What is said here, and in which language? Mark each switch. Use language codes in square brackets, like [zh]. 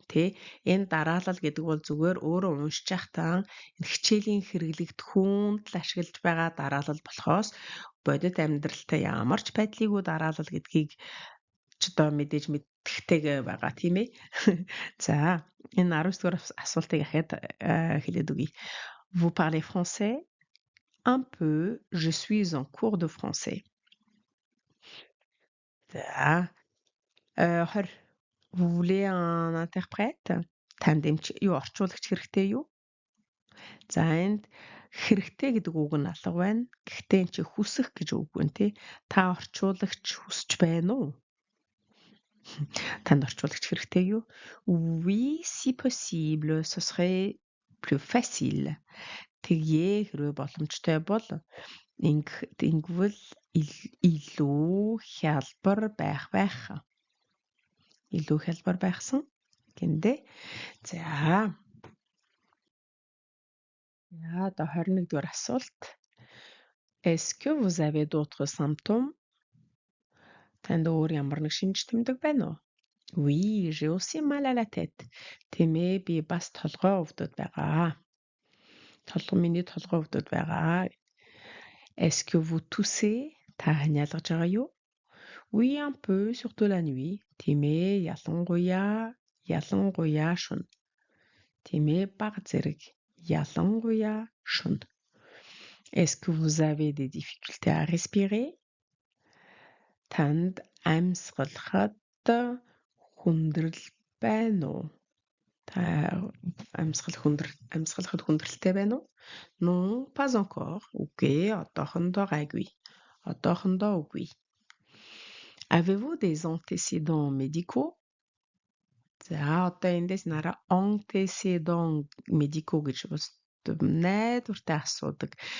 [mn] Тэ энэ дараалал гэдэг бол зүгээр өөрөө уншиж байхдаа энэ хичээлийн хэрэглэгдэхүүнд л ашиглаж байгаа дараалал болохоос бодит амьдралтай ямар ч байдлыг дараалал гэдгийг ч одоо мэдээж мэддэхтэйгээ байгаа тийм ээ. За энэ 19 дугаар асуултыг ахад хэлээд өгье. [fr] Vous parlez français? Un peu, je suis en cours de français. [mn] За 20. [fr] Vous voulez un interprète? [mn] Танд юу орчуулагч хэрэгтэй юу? За энд хэрэгтэй гэдэг үг нь алга байна. Гэхдээ энэ чи хүсэх гэж үг байна тий. Та орчуулагч хүсэж байна уу? Танд орчуулагч хэрэгтэй юу? [fr] Oui, si possible, ce serait plus facile. [mn] Тэгье хэрвээ боломжтой бол ингэвэл илүү хялбар байх. Илүү хялбар байхсан гэнэ. За. Одоо 21 дугаар асуулт. [fr] Est-ce que vous avez d'autres symptômes? [mn] Танд өөр ямар нэг шинж тэмдэг байна уу? [fr] Oui, j'ai aussi mal à la tête. [mn] Тийм ээ, би бас толгой өвдөд байгаа. Миний толгой өвдөд байгаа. [fr] Est-ce que vous toussez? Та ханиалгаж байгаа юу? Oui, un peu, surtout la nuit. [mn] Тийм ээ, ялангуяа шөнө. Тийм ээ, бага зэрэг. Ялангуяа шөнө. [fr] Est-ce que vous avez des difficultés à respirer? [mn] Танд амьсгалахад хүндрэл байна уу? Та амьсгалахад хүндрэлтэй байна уу? [fr] Non, pas encore. [mn] Үгүй, одоохондоо гайгүй. Үгүй. [fr] Avez-vous des antécédents médicaux? [mn] За одоо эндээс нараа antécédents médicaux гэж бас найдвартай асуудаг.